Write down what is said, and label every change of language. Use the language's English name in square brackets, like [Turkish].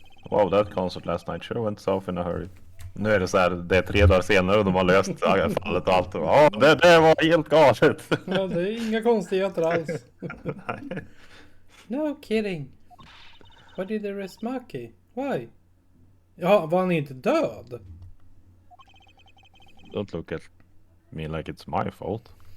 [English] Wow, that concert last night sure went south in a hurry. [Swedish] Nu är det så här, det är 3 dagar senare och de har löst fallet och allt. Ja, det var helt galet. Ja, det är inga konstigheter alls. Nej. [English] No kidding. Why did they arrest Maki? Why? [Swedish] Ja, var han inte död? [English] Don't look at me like it's my fault.